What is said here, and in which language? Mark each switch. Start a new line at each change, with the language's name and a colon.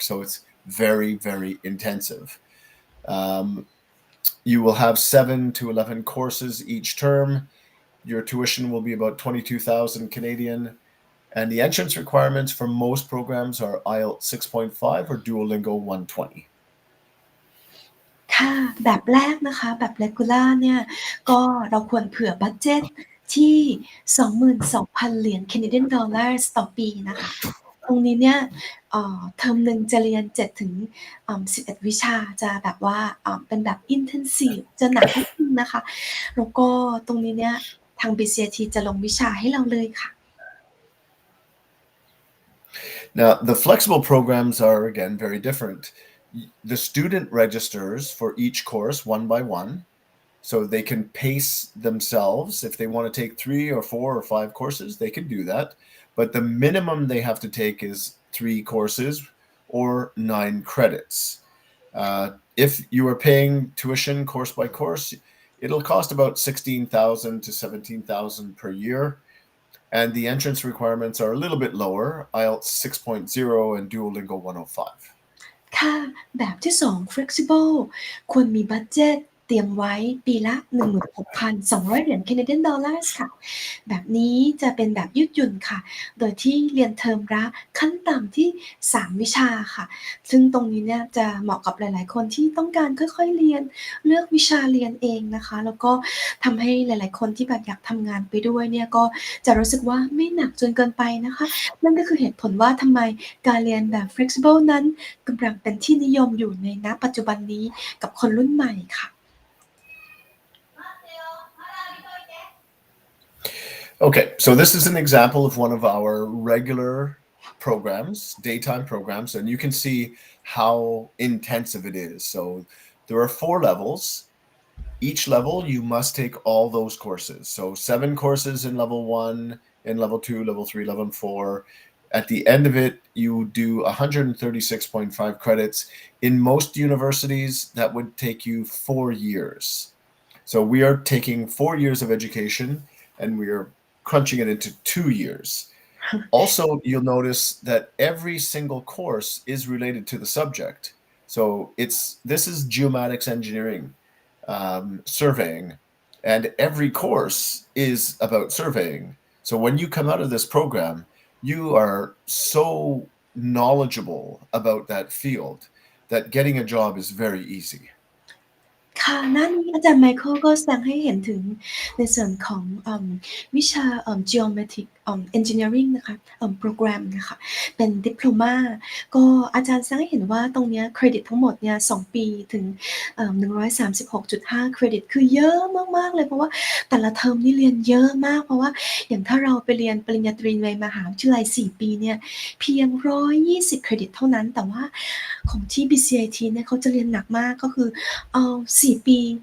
English: So it's very, very intensive. You will have 7 to 11 courses each term. Your tuition will be about 22,000 Canadian. And the entrance requirements for most programs are IELTS 6.5 or Duolingo 120.
Thai: ค่ะแบบแรกนะคะแบบ regular เนี่ยก็เราควรเผื่อบัดเจตที่ 22,000 เหรียญ Canadian Dollars ต่อปีนะคะตรงนี้เนี่ยเทอมหนึ่งจะเรียน7ถึง11วิชาจะแบบว่าเป็นแบบ intensive จะหนักนิดนึงนะคะแล้วก็ตรงนี้เนี่ยทาง BCIT จะลงวิชาให้เราเลยค่ะ
English: Now, the flexible programs are, again, very different. The student registers for each course one by one, so they can pace themselves. If they want to take 3 or 4 or 5 courses, they can do that. But the minimum they have to take is 3 courses or 9 credits. If you are paying tuition course by course, it'll cost about 16,000 to 17,000 per year. And the entrance requirements are a little bit lower, IELTS 6.0 and Duolingo 105.
Thai: ค่ะแบบที่2 flexible ควรมีบัดเจตเตรียมไว้ปีละ 16,200 เหรียญ Canadian Dollars ค่ะแบบนี้จะเป็นแบบยืดหยุ่นค่ะโดยที่เรียนเทอมละขั้นต่ำที่3วิชาค่ะซึ่งตรงนี้เนี่ยจะเหมาะกับหลายๆคนที่ต้องการค่อยๆเรียนเลือกวิชาเรียนเองนะคะแล้วก็ ทำให้หลายๆคนที่แบบอยากทำงานไปด้วยเนี่ยก็จะรู้สึกว่าไม่หนักจนเกินไปนะคะนั่นก็คือเหตุผลว่าทำไมการเรียนแบบ flexible นั้นกำลังเป็นที่นิยมอยู่ในณปัจจุบันนี้กับคนรุ่นใหม่ค่ะ
English: Okay, so this is an example of one of our regular programs, daytime programs, and you can see how intensive it is. So there are 4 levels. Each level, you must take all those courses. So 7 courses in level 1, in level 2, level 3, level 4. At the end of it, you do 136.5 credits. In most universities, that would take you 4 years. So we are taking 4 years of education and we are crunching it into 2 years. Also, you'll notice that every single course is related to the subject. So this is geomatics engineering, surveying, and every course is about surveying. So when you come out of this program, you are so knowledgeable about that field that getting a job is very easy.
Thai: ค่ะหน้านี้อาจารย์ไมเคิลก็แสดงให้เห็นถึงในส่วนของวิชา geometric engineering นะคะโปรแกรมนะคะเป็นดิโพลมาก็อาจารย์แสดงให้เห็นว่าตรงเนี้ยเครดิตทั้งหมดเนี่ย2ปีถึง 136.5เครดิตคือเยอะมากๆเลยเพราะว่าแต่ละเทอมนี่เรียนเยอะมากเพราะว่าอย่างถ้าเราไปเรียนปริญญาตรีในมหาวิทยาลัย4ปีเนี่ยเพียง120เครดิตเท่านั้นแต่ว่าของที่ BCIT เนี่ยเขาจะเรียนหนักมากก็คือเอา4ปี